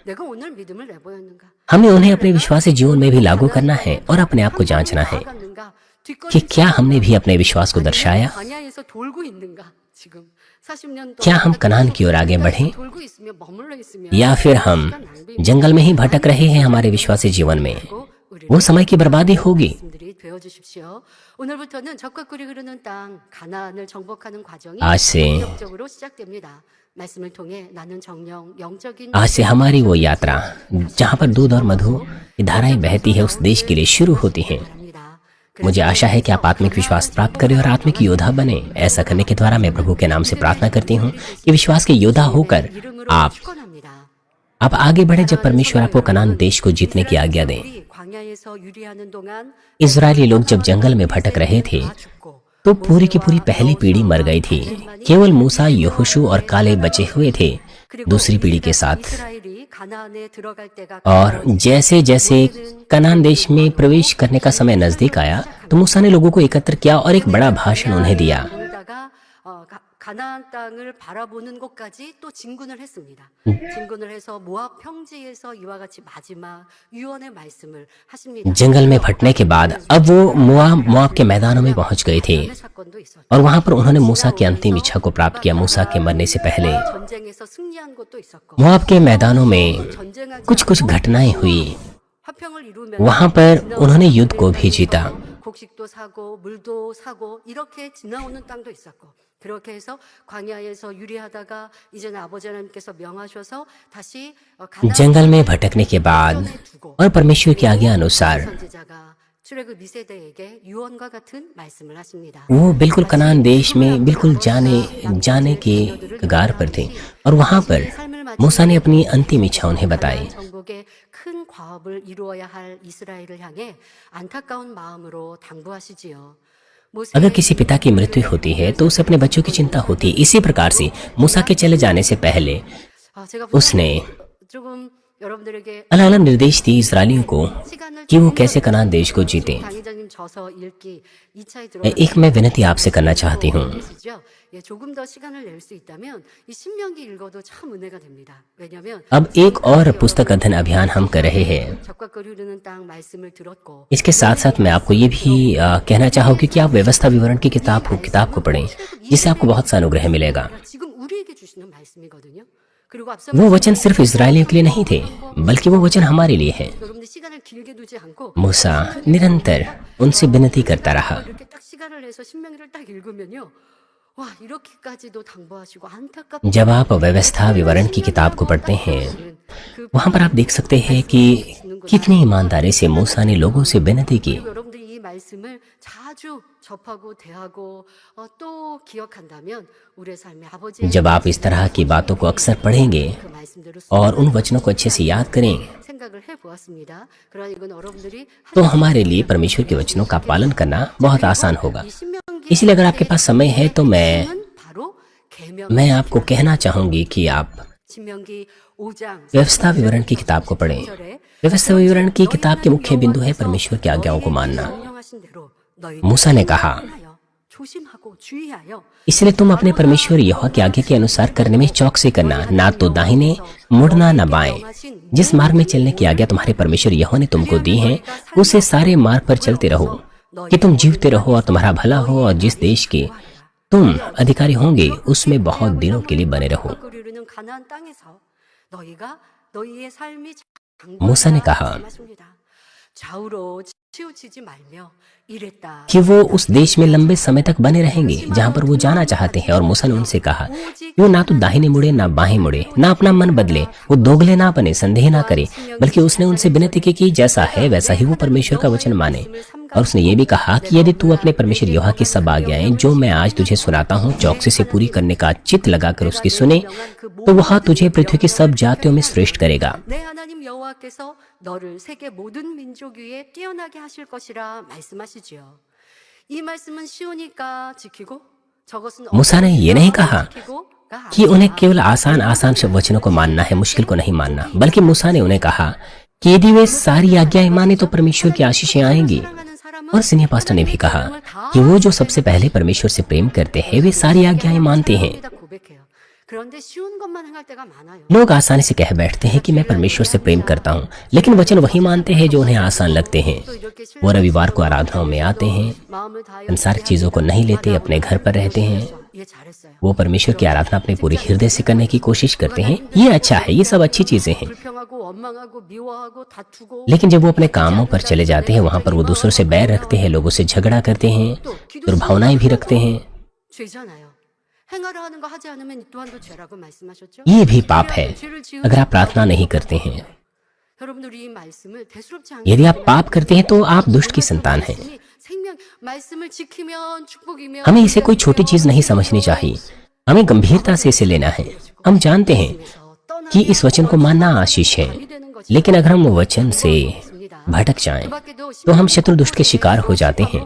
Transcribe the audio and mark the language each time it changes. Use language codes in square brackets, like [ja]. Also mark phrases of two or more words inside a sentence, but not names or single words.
[hi] हमें उन्हें अपने विश्वासी जीवन में भी लागू करना है और अपने आप को जांचना है कि क्या हमने भी अपने विश्वास को दर्शाया। क्या हम कनान की ओर आगे बढ़ें, या फिर हम जंगल में ही भटक रहे हैं हमारे विश्वासी जीवन में? वो समय की बर्बादी होगी। [ko] 되어 주십시오. 오늘부터는 적과 꿀이 흐르는 땅 가나안을 정복하는 과정이 [hi] आज से [ko] 본격적으로 시작됩니다. 말씀을 통해 나는 정령 영적인 [hi] आज से हमारी वो यात्रा जहाँ पर दूध और मधु की धाराएं बहती है उस देश के लिए शुरू होती है। मुझे आशा है कि आप आत्मिक विश्वास प्राप्त करें और आत्मिक योद्धा बने। ऐसा करने के द्वारा मैं प्रभु के नाम से प्रार्थना करती हूँ कि विश्वास के योद्धा होकर आप आगे बढ़े जब परमेश्वर आपको कनान देश को जीतने की आज्ञा दें। इजरायली लोग जब जंगल में भटक रहे थे तो पूरी की पूरी पहली पीढ़ी मर गई थी। केवल मूसा, यहोशू और काले बचे हुए थे दूसरी पीढ़ी के साथ। और जैसे जैसे कनान देश में प्रवेश करने का समय नजदीक आया तो मूसा ने लोगों को एकत्र किया और एक बड़ा भाषण उन्हें दिया। [ko] 가나안 땅을 바라보는 곳까지 또 진군을 했습니다. 진군을 해서 모압 평지에서 이와 같이 마지막 유언의 말씀을 하십니다. [hi] जंगल में फटने के बाद अब वो मोआब के मैदानों में पहुंच गए थे और वहां पर उन्होंने मूसा की अंतिम इच्छा को प्राप्त किया। मूसा के मरने से पहले [ko] 전쟁에서 승리한 곳도 있었고 [hi] मोआब के मैदानों में कुछ घटनाएं हुई। [ko] 화평을 이루면 [hi] वहां पर उन्होंने युद्ध को भी जीता। [ko] 곡식도 사고 물도 사고 이렇게 지나오는 땅도 있었고 그렇게 해서 광야에서 유리하다가 이제는 아버지 하나님께서 명하셔서 다시 [hi] जंगल में भटकने के बाद और परमेश्वर की आज्ञा अनुसार [ko] 선지자가 출애굽 2세대에게 유언과 같은 말씀을 하십니다. [hi] वो बिल्कुल कनान देश में बिल्कुल जाने के कगार पर थे और वहां पर मूसा ने अपनी अंतिम इच्छा उन्हें बताई। [ko] 정복의 큰 과업을 이루어야 할 이스라엘을 향해 안타까운 마음으로 당부하시지요. [hi] अगर किसी पिता की मृत्यु होती है तो उसे अपने बच्चों की चिंता होती है। इसी प्रकार से मूसा के चले जाने से पहले उसने [ko] 조금 여러분들에게 [hi] अलग अलग निर्देश दिए इस्राएलियों को कि वो कैसे कनान देश को जीते। [ko] 강의자님 저서 읽기 2차에 [hi] एक मैं विनती आपसे करना चाहती हूँ। [ko] 예, 조금 더 시간을 낼 수 있다면 이 신명기 읽어도 참 은혜가 됩니다. 왜냐하면 [hi] अब एक और पुस्तक अध्ययन अभियान हम कर रहे हैं। [ko] 적과 꿀이 흐르는 땅 말씀을 들었고 [hi] इसके साथ साथ मैं आपको ये भी कहना चाहूँगी कि आप व्यवस्था विवरण की किताब को पढ़ें जिससे आपको बहुत सा अनुग्रह मिलेगा। [ko] 지금 우리에게 주시는 말씀이거든요. 그리고 앞서 [hi] वो वचन सिर्फ इजरायलियों के लिए नहीं थे बल्कि वो वचन हमारे लिए है। [ko] 여러분들 시간을 길게 두지 않고 [hi] मूसा निरंतर उनसे विनती करता रहा। [ko] 이렇게 딱 시간을 내서 신명기를 딱 읽으면요. 와, 이렇게까지도 당부하시고 안타깝 [hi] जब आप व्यवस्था विवरण की किताब को पढ़ते हैं वहां पर आप देख सकते हैं कि कितनी ईमानदारी से मूसा ने लोगों से विनती की। [ko] 여러분들이 이 말씀을 자주 접하고 대하고 또 기억한다면 우리의 삶의 아버지의 [hi] जब आप इस तरह की बातों को अक्सर पढ़ेंगे [ko] 그 말씀대로 [hi] और उन वचनों को अच्छे से याद करें [ko] 생각을 해보았습니다. 그러나 이건 여러분들이 [hi] तो हमारे लिए परमेश्वर के वचनों का पालन करना बहुत आसान होगा। [ko] 이 신명기 [hi] इसलिए अगर आपके पास समय है तो [ko] 바로 계명 [hi] मैं आपको कहना चाहूंगी कि आप [ko] 신명기 5장 [hi] व्यवस्था विवरण की किताब को पढ़ें। व्यवस्था विवरण की किताब के मुख्य बिंदु है परमेश्वर की आज्ञाओं को मानना। [ko] 명령하신 대로 너희 [hi] मूसा ने कहा [ko] 조심하고 주의하여 [hi] इसलिए तुम अपने परमेश्वर यहोवा की आज्ञा के अनुसार करने में चौकसी करना, ना तो दाहिने मुड़ना न बाएं। जिस मार्ग में चलने की आज्ञा तुम्हारे परमेश्वर यहोवा ने तुमको दी है उसे सारे मार्ग पर चलते रहो कि तुम जीवते रहो और तुम्हारा भला हो और जिस देश के तुम अधिकारी होंगे उसमें बहुत दिनों के लिए बने रहो। [ko] 이루는 가나안 땅에서 너희가 너희의 삶이 [hi] मूसा ने कहा [ko] 좌우로 치우치지 말며 이랬다. [hi] कि वो उस देश में लंबे समय तक बने रहेंगे जहाँ पर वो जाना चाहते हैं। और मूसा ने उनसे कहा कि वो ना तो दाहिने मुड़े ना बाएं मुड़े, ना अपना मन बदले, वो दोगले ना बने, संदेह ना करे, बल्कि उसने उनसे विनती की कि जैसा है वैसा ही वो परमेश्वर का वचन माने। और उसने ये भी कहा कि यदि तू अपने परमेश्वर यहोवा की सब आज्ञाएं जो मैं आज तुझे सुनाता हूँ चौकसी से पूरी करने का चित्त लगाकर उसकी सुने तो वह तुझे पृथ्वी की सब जातियों में श्रेष्ठ करेगा। [ko] 내 하나님 여호와께서 너를 세계 모든 민족 위에 뛰어나게 하실 것이라 말씀하시지요. 이 말씀은 쉬우니까 지키고 저것은 [hi] मूसा ने ये नहीं कहा [ko] 지키고가 [hi] कि उन्हें केवल आसान वचनों को मानना है, मुश्किल को नहीं मानना, बल्कि मूसा ने उन्हें कहा कि यदि वे सारी आज्ञाएं माने तो परमेश्वर की आशीषें आएंगी। [ko] 사랑하는 사람은 [hi] और [en] senior pastor [hi] ने भी कहा कि वो जो सबसे पहले परमेश्वर से प्रेम करते हैं वे सारी आज्ञाएं मानते हैं। [ko] 다 고백해요. 그런데 쉬운 것만 행할 때가 많아요. [hi] लोग आसानी से कह बैठते हैं कि मैं परमेश्वर से प्रेम करता हूँ, लेकिन वचन वही मानते हैं जो उन्हें आसान लगते हैं। [ko] 또 이렇게 [hi] वो रविवार को आराधनाओं में आते हैं, [ko] 마음을 다하여 [hi] संसारिक चीजों को नहीं लेते, अपने घर पर रहते हैं। [ko] 예, 잘했어요. [hi] वो परमेश्वर की आराधना अपने पूरे हृदय से करने की कोशिश करते हैं। ये अच्छा है, ये सब अच्छी चीजें हैं। [ko] 불평하고 원망하고 미워하고 다투고 [hi] लेकिन जब वो अपने कामों पर चले जाते हैं, वहां पर वो दूसरों से बैर रखते हैं, लोगों से झगड़ा करते हैं, दुर्भावनाएं भी रखते हैं। [ko] 죄잖아요. 행하려 하는 거 하지 않으면 이 또한도 죄라고 말씀하셨죠? [hi] ये भी पाप है [ko] 죄를 지으면 [hi] अगर आप प्रार्थना नहीं करते हैं। [ko] 여러분들이 이 말씀을 대수롭지 않게 [hi] यदि आप पाप करते हैं तो आप दुष्ट की संतान हैं। [ko] 말씀이 생명 말씀을 지키면 축복이며 [hi] हमें इसे कोई छोटी चीज नहीं समझनी चाहिए, हमें गंभीरता से इसे लेना है। हम जानते हैं कि इस वचन को मानना आशीष है, लेकिन अगर हम वचन से भटक जाएं, तो हम शत्रु दुष्ट के शिकार हो जाते हैं।